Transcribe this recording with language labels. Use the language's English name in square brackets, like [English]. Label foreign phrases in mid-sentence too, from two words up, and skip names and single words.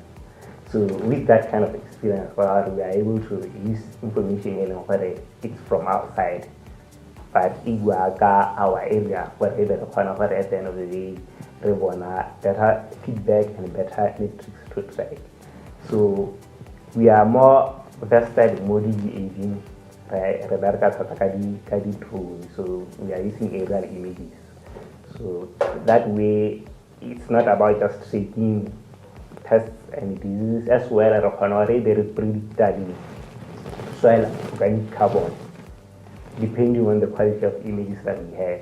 [English] So with that kind of experience, we are able to use information whether it's from outside, but if we are our area, wherever at the end of the day, we want better feedback and better metrics to track. So we are more vested in modeling [Tswana] re bereka thata ka di-drone, [English] so we are using aerial images. So that way, it's not about just taking tests and diseases as well as already predict the soil organic carbon, depending on the quality of images that we have.